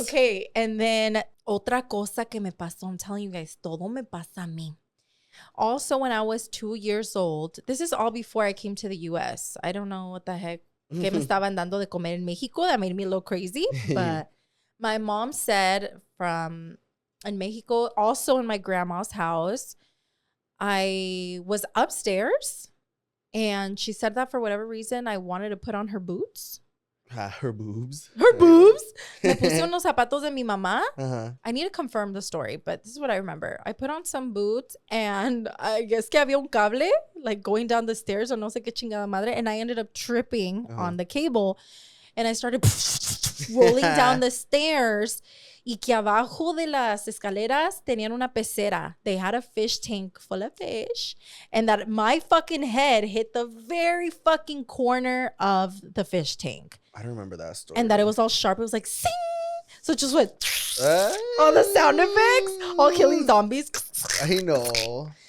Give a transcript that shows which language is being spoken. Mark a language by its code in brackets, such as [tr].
[en] Okay, and then [es] otra cosa que me pasó. [en] I'm telling you guys, [es] todo me pasa a mí. [en] Also, when I was 2 years old, this is all before I came to the U.S. I don't know what the heck [es] que me estaban dando de comer en Mexico. [en] That made me a little crazy. But my mom said in Mexico, also in my grandma's house, I was upstairs. And she said that for whatever reason, I wanted to put on her boots. Her boobs. Her boobs. [es] Me puse unos zapatos de mi mamá. [en] I need to confirm the story, but this is what I remember. I put on some boots and I guess [es] que había un cable [en] like going down the stairs or [es] no sé qué chingada madre. [en] And I ended up tripping on the cable and I started rolling down the stairs. [es] Y que abajo de las escaleras tenían una pecera. [en] They had a fish tank full of fish. And that my fucking head hit the very fucking corner of the fish tank. I don't remember that story. And that it was all sharp. It was like, sing. So it just went all the sound effects. All killing zombies. I know.